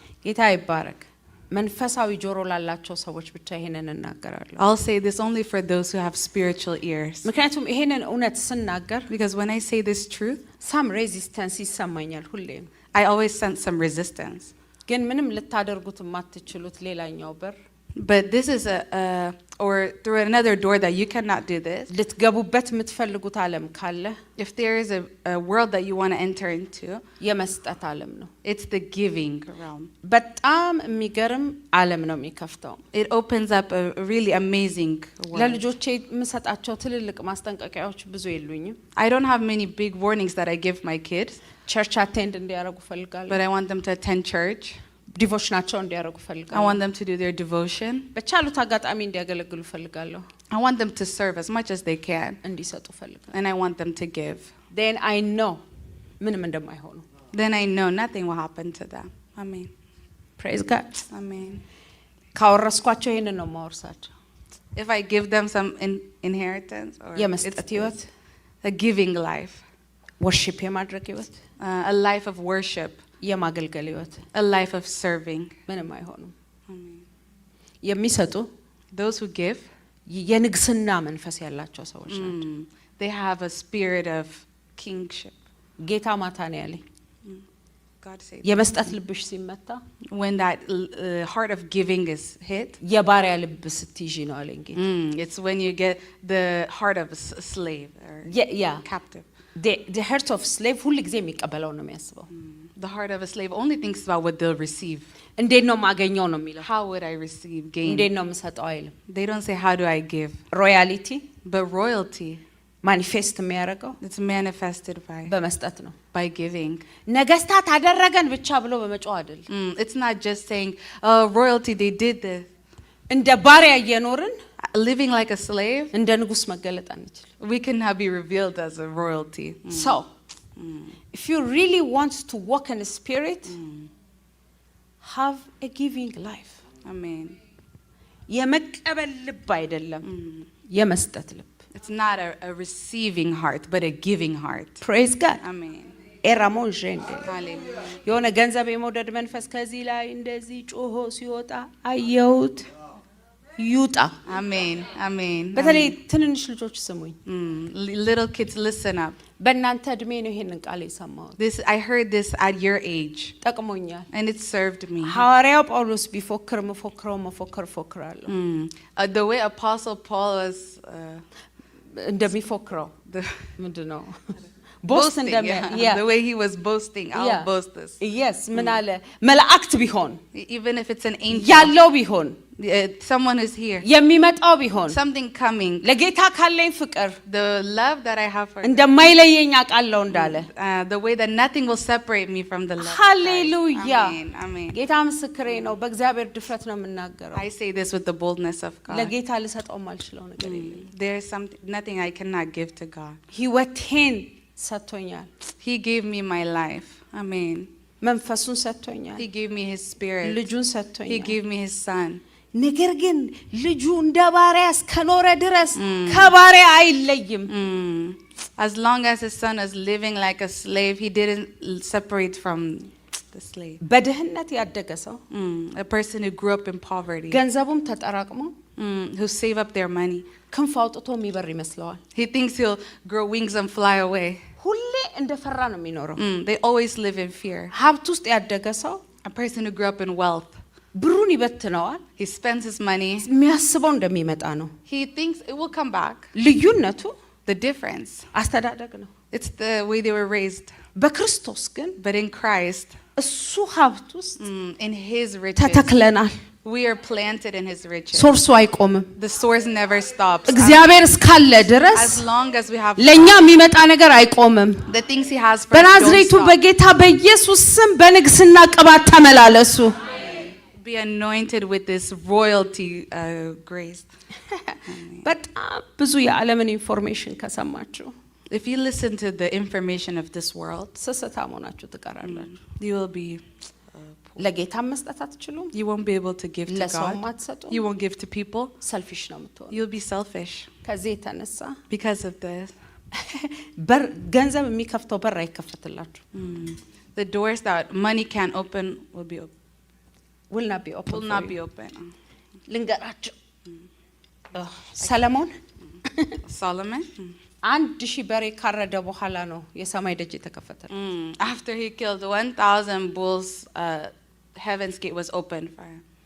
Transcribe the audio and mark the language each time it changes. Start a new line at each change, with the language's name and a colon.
Amharic: ጌታ ይባረክ። መንፈሳዊ ጆሮ ላላቸው ሰዎች ብቻ ይሄንን እናገራለሁ።
English: I'll say this only for those who have spiritual ears.
Amharic: ምክንያቱም ይሄንን እውነት ስናገር
English: Because when I say this truth,
Amharic: ሳም ሬዚስተንስ ይሰማኛል ሁሌም።
English: I always sense some resistance.
Amharic: ግን ምንም ልታደርጉት የማትችሉት ሌላኛው በር
English: But this is or through another door that you cannot do this.
Amharic: ልትገቡበት የምትፈልጉት ዓለም ካለ
English: If there is a world that you want to enter into,
Amharic: የመስጠት ዓለም ነው።
English: it's the giving realm.
Amharic: በጣም የሚገርም ዓለም ነው የሚከፍተው።
English: It opens up a really amazing world.
Amharic: ለልጆቼ የምሰጣቸው ትልልቅ ማስጠንቀቂያዎች ብዙ የሉኝም።
English: I don't have many big warnings that I give my kids,
Amharic: ቸርች አቴንድ እንዲያደርጉ ፈልጋለሁ።
English: but I want them to attend church.
Amharic: ዲቮሽናቸው እንዲያደርጉ
English: I
Amharic: ፈልጋለሁ
English: want them to do their devotion.
Amharic: በቻሉት አጋጣሚ እንዲያገለግሉ ፈልጋለሁ
English: I want them to serve as much as they can.
Amharic: እንዲሰጡ ፈልጋለሁ
English: And I want them to give. then I know
Amharic: ምንም እንደማይሆኑ
English: Then I know nothing will happen to them. Amen. praise God Amen.
Amharic: ካወረስኳቸው ይሄንን ነው ማወርሳቸው
English: If I give them some inheritance or
Amharic: የመስጠት ህይወት
English: a giving life,
Amharic: worship የማድረግ ህይወት
English: a life of worship,
Amharic: የማገልገል ህይወት
English: a life of serving.
Amharic: ምንም አይሆኑም
English: Amen.
Amharic: የሚሰጡ
English: Those who give,
Amharic: የንግስና መንፈስ ያላቸው ሰዎች ናቸው
English: they have a spirit of kingship.
Amharic: ጌታ ማታ ነው ያለኝ
English: God said
Amharic: የመስጠት ልብሽ ሲመታ
English: when that heart of giving is hit,
Amharic: የባሪያ ልብ ስትይዢ ነው አለኝ ጌታ
English: it's when you get the heart of a slave or yeah captive. the heart of slave
Amharic: ሁሉ ጊዜ የሚቀበለው ነው የሚያስበው
English: The heart of a slave only thinks about what they'll receive.
Amharic: እንዴት ነው ማገኘው ነው የሚለው
English: How would I receive gain?
Amharic: እንዴት ነው የምሰጠው አይልም
English: They don't say how do I give,
Amharic: ሮያሊቲ
English: but royalty,
Amharic: ማኒፌስት የሚያደርገው
English: it's manifested
Amharic: በመስጠት ነው
English: by giving.
Amharic: ነገስታት አደረገን ብቻ ብሎ በመጮህ አይደል
English: It's not just saying, royalty, they did this.
Amharic: እንደ ባሪያ እየኖርን
English: Living like a slave,
Amharic: እንደ ንጉስ መገለጥ አንችል
English: we cannot be revealed as a royalty. so if you really want to walk in the spirit have a giving life Amen.
Amharic: የመቀበል ልብ አይደለም የመስጠት ልብ
English: It's not a receiving heart, but a giving heart. praise God Amen. ኤራሞን ጀንደ Hallelujah.
Amharic: የሆነ ገንዘብ የመውደድ መንፈስ ከዚህ ላይ እንደዚህ ጮሆ ሲወጣ አየሁት ይውጣ
English: Amen. Amen.
Amharic: በተለይ ትንንሽ ልጆች ስሙኝ
English: Little kids, listen up.
Amharic: በእናንተ እድሜ ነው ይሄንን ቃል የሰማሁት
English: I heard this at your age,
Amharic: ጠቅሞኛል
English: and it served me.
Amharic: ሐዋርያው ጳውሎስ ቢፎክር መፎክረው ፎክራለሁ
English: The way Apostle Paul was
Amharic: እንደሚፎክረው
English: the
Amharic: ምንድነው
English: boasting, the way he was boasting, I'll boast this.
Amharic: yes ምን አለ መላእክት ቢሆን
English: Even if it's an angel,
Amharic: ያለው ቢሆን
English: someone is here,
Amharic: የሚመጣው ቢሆን
English: something coming,
Amharic: ለጌታ ካለኝ ፍቅር
English: the love that I have for God,
Amharic: እንደማይለየኝ አውቃለሁ እንዳለ
English: the way that nothing will separate me from the love of
Amharic: ሃሌሉያ
English: Christ. Amen. Amen.
Amharic: ጌታ ምስክሬ ነው በእግዚአብሔር ድፍረት ነው የምናገረው
English: I say this with the boldness of God.
Amharic: ለጌታ ልሰጠው ማልችለው ነገር የለም
English: There is nothing I cannot give to God.
Amharic: ህይወቴን ሰጥቶኛል
English: He gave me my life. Amen.
Amharic: መንፈሱን ሰጥቶኛል
English: He gave me his spirit.
Amharic: ልጁን
English: He
Amharic: ሰጥቶኛል
English: gave me his son.
Amharic: ነገር ግን ልጁ እንደ ባሪያ እስከኖረ ድረስ ከባሪያ አይለይም
English: As long as his son is living like a slave, he didn't separate from the slave.
Amharic: በድህነት ያደገ ሰው
English: A person who grew up in poverty,
Amharic: ገንዘቡም ተጠራቅሞ
English: who save up their money.
Amharic: ክንፍ አውጥቶ የሚበር ይመስለዋል
English: He thinks he'll grow wings and fly away.
Amharic: ሁሌ እንደፈራ ነው የሚኖረው
English: They always live in fear.
Amharic: ሀብት ውስጥ ያደገ ሰው
English: A person who grew up in wealth,
Amharic: ብሩን ይበትነዋል
English: he spends his money.
Amharic: የሚያስበው እንደሚመጣ ነው
English: He thinks it will come back.
Amharic: ልዩነቱ
English: The difference,
Amharic: አስተዳደግ ነው
English: it's the way they were raised.
Amharic: በክርስቶስ ግን
English: But in Christ,
Amharic: እሱ ሀብት ውስጥ
English: in his riches,
Amharic: ተተክለናል
English: we are planted in his riches.
Amharic: ሶርሱ አይቆምም
English: The source never stops.
Amharic: እግዚአብሔር እስካለ ድረስ
English: As long as we have
Amharic: ለኛ የሚመጣ ነገር አይቆምም
English: the things he has for us, don't
Amharic: በናዝሬቱ
English: stop.
Amharic: በጌታ በኢየሱስ ስም በንግስና ቅባት ተመላለሱ
English: Be anointed with this royalty grace.
Amharic: በጣም ብዙ የዓለምን ኢንፎርሜሽን ከሰማችሁ
English: If you listen to the information of this world,
Amharic: ስስታም ሆናችሁ ትቀራላችሁ
English: you will be
Amharic: ለጌታ መስጠት አትችሉም
English: you won't be able to give to
Amharic: ለሰውም
English: God.
Amharic: አትሰጡ
English: You won't give to people.
Amharic: ሰልፊሽ ነው የምትሆኑ
English: You'll be selfish
Amharic: ከዚህ የተነሳ
English: because of this.
Amharic: በር ገንዘብ የሚከፍተው በር አይከፈትላችሁ
English: The doors that money can open will will not be open will for not you. be open.
Amharic: ልንገራችሁ ሰለሞን
English: Solomon,
Amharic: 1000 በሬ ካረደ በኋላ ነው የሰማይ ደጅ የተከፈተው
English: after he killed 1,000 bulls, heaven's gate was opened for him.